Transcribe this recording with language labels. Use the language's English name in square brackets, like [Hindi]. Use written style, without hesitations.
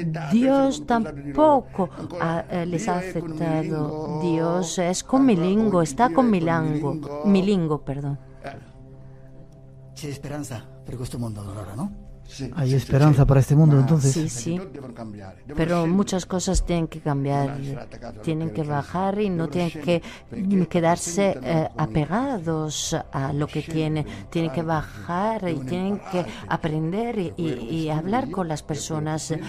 [Spanish] Dios tampoco les ha aceptado. Dios es comilingo, está con milingo, perdón. [Italian] C'è speranza per questo mondo allora, ¿no? [Spanish] Hay esperanza para este mundo, entonces. Sí, pero muchas cosas tienen que cambiar, tienen que bajar y no tienen que quedarse apegados a lo que tienen que bajar y tienen que aprender y hablar con las personas.